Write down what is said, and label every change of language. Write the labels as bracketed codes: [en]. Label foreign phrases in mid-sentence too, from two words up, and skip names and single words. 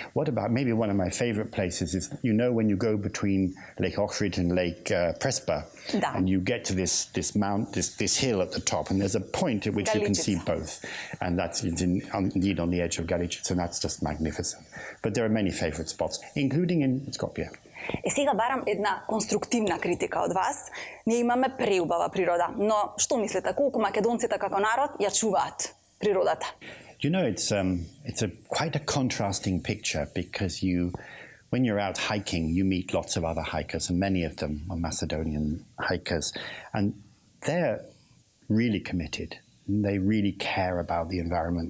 [en] What about, maybe one of my favorite places is, you know, when you go between Lake Ohrid and Lake Prespa, and you get to this hill at the top, and there's a point at which you can see both. And that's indeed on the edge of Galicica, and that's just magnificent. But there are many favorite spots, including in Skopje. [mk] И сега барам една конструктивна критика од вас. Ние имаме преубава природа, но што мислите, колку македонците како народ ја чуваат природата? [en] You know, it's quite a contrasting picture because when you're out hiking, you meet lots of other hikers, and many of them are Macedonian hikers, and they're really committed. They really care about the environment.